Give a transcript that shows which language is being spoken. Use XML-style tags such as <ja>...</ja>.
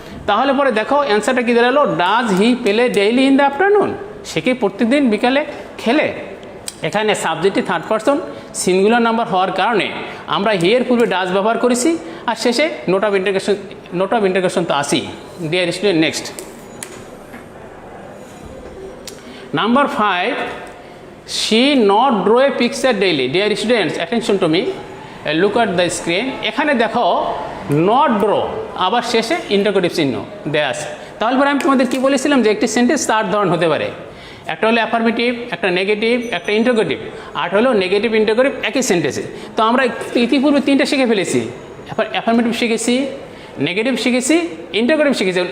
<bn>তাহলে পরে দেখো অ্যান্সারটা কী দাঁড়ালো,</bn> <en>does he play daily in the afternoon,</en> <bn>সে কি প্রত্যেকদিন বিকালে খেলে। এখানে সাবজেক্টটি থার্ড পারসন সিঙ্গুলার নাম্বার হওয়ার কারণে আমরা হি এর পূর্বে ডাজ ব্যবহার করেছি আর শেষে নোট অফ ইন্টারোগেশন তো আসি।</bn> <en>Dear student, next number 5, she not draw a picture daily. Dear students, attention to me, look at the screen.</en> <bn>এখানে দেখো</bn> <en>not draw</en> <bn>আবার শেষে ইন্টারোগেটিভ চিহ্ন দেয়া আছে। তাহলে পরে আমি তোমাদের কি বলেছিলাম যে একটি সেন্টেন্স 4 ধরন হতে পারে, একটা হলো অ্যাফার্মেটিভ, একটা নেগেটিভ, একটা ইন্টারোগেটিভ, আর হলো নেগেটিভ ইন্টারোগেটিভ একই সেন্টেন্সে। তো আমরা ইতিপূর্বে 3টা শিখে ফেলেছি, অ্যাফার্মেটিভ শিখেছি, নেগেটিভ শিখেছি, ইন্টারোগেটিভ শিখেছি।</bn>